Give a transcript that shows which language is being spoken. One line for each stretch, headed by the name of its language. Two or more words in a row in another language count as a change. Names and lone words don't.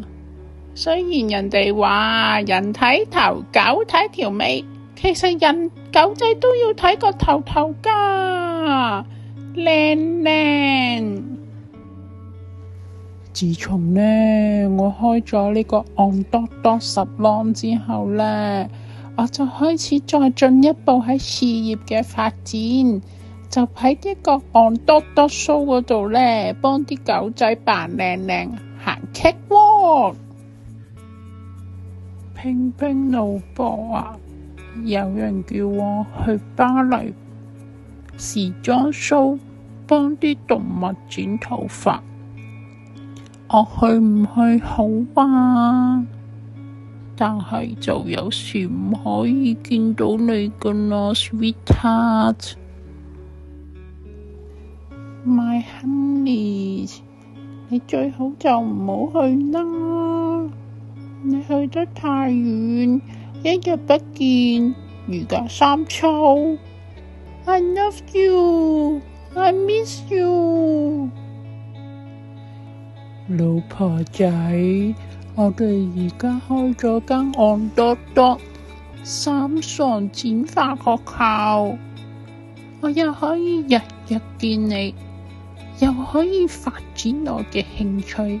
Cantonese: 雖然人哋話人睇頭，狗睇條尾，其實狗仔都要睇個頭㗎，靚。自從呢，我開咗呢個 on.dot salon 之後呢，我就開始再進一步喺事業嘅發展，就喺一個 on.dot show 嗰度呢，幫啲狗仔扮靚行 catwalk。拼拼老婆啊，有人叫我去巴黎時裝 show 幫啲動物剪頭髮，我去唔去好啊？但係就有時唔可以見到你㗎啦 ，sweetheart。
English: My honey，
Cantonese: 你最好就唔好去啦。你去得太遠，一日不見如隔三秋。
English: I love you, I miss you。
Cantonese: 老婆仔，我哋而家開咗間 on.dot 三傻剪髮學校，我又可以日日見你，又可以發展我嘅興趣。